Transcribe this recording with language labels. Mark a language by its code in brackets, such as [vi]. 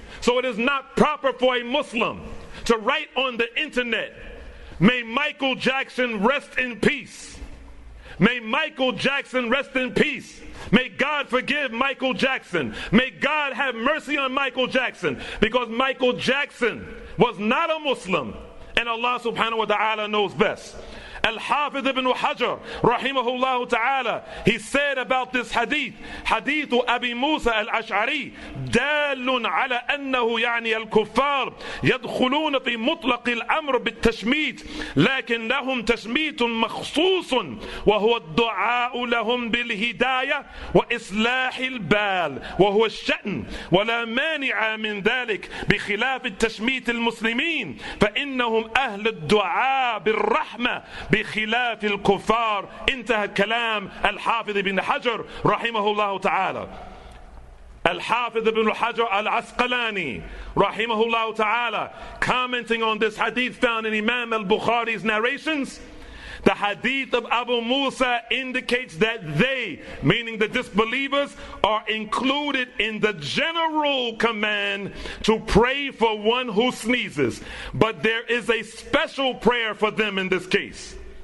[en] So it is not proper for a Muslim to write on the internet, may Michael Jackson rest in peace. May Michael Jackson rest in peace. May God forgive Michael Jackson. May God have mercy on Michael Jackson. Because Michael Jackson was not a Muslim, and Allah subhanahu wa ta'ala knows best. [ar] Al-Hafidh ibn Hajar rahimahullah ta'ala, he said about this hadith, hadith Abi Musa al-Ash'ari, دال على أنه يعني الكفار يدخلون في مطلق الأمر بالتشميت لكن لهم تشميت مخصوص وهو الدعاء لهم بالهداية وإصلاح البال وهو الشأن ولا مانع من ذلك بخلاف التشميت المسلمين فإنهم أهل الدعاء بالرحمة بخلاف الكفار. انتهى كلام الحافظ ابن حجر رحمه الله تعالى. [en] Al-Hafidh ibn Hajar al-Asqalani rahimahullah ta'ala, commenting on this hadith found in Imam al-Bukhari's narrations, the hadith of Abu Musa indicates that they, meaning the disbelievers, are included in the general command to pray for one who sneezes. But there is a special prayer for them in this case.